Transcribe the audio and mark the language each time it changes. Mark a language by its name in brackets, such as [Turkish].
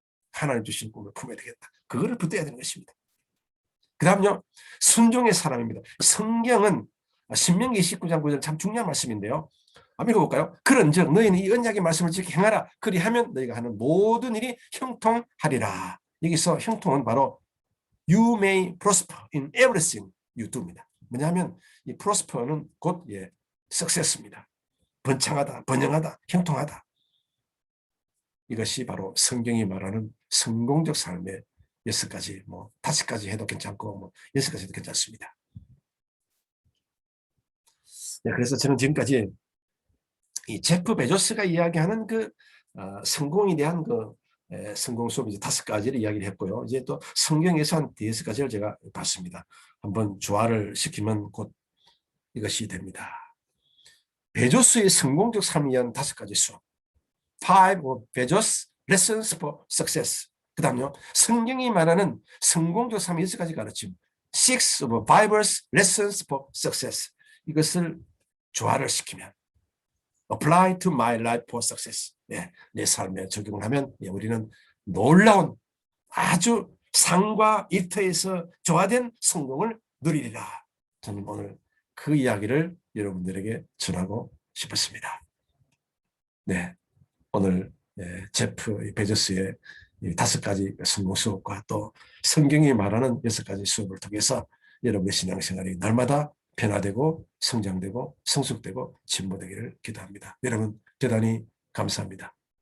[Korean] 하나님 주신 꿈을 품어야 되겠다. 그거를 붙여야 되는 것입니다. 그 다음요. 순종의 사람입니다. 성경은 신명기 29장 9절 참 중요한 말씀인데요. 한번 읽어볼까요? 그런즉 너희는 이 언약의 말씀을 지켜 행하라. 그리하면 너희가 하는 모든 일이 형통하리라. 여기서 형통은 바로 [English] You may prosper in everything you do [Korean] 입니다. 뭐냐면 이 prosper는 곧 success입니다. 번창하다, 번영하다, 형통하다. 이것이 바로 성경이 말하는 성공적 삶의 6가지, 뭐 5가지 해도 괜찮고 뭐 6가지 해도 괜찮습니다. 그래서 저는 지금까지 이 제프 베조스가 이야기하는 그 성공에 대한 그 성공 수업 이제 5가지를 이야기를 했고요. 이제 또 성경에서 한 5가지를 제가 봤습니다. 한번 조화를 시키면 곧 이것이 됩니다. 베조스의 성공적 삶에 의한 5가지 수업. [English] 5 of Bezos Lessons for Success. [Korean] 그 다음요. 성경이 말하는 성공적 삶의 6가지 가르침. [English] 6 of Bible's Lessons for Success. [Korean] 이것을 조화를 시키면 [English] Apply to my life for success. [Korean] 내 삶에 적용하면 우리는 놀라운 아주 상과 일터에서 조화된 성공을 누리리라. 저는 오늘 그 이야기를 여러분들에게 전하고 싶었습니다. 네, 오늘 제프 베조스의 5가지 성공 수업과 또 성경이 말하는 6가지 수업을 통해서 여러분의 신앙생활이 날마다 변화되고 성장되고 성숙되고 진보되기를 기도합니다. 여러분 대단히 감사합니다.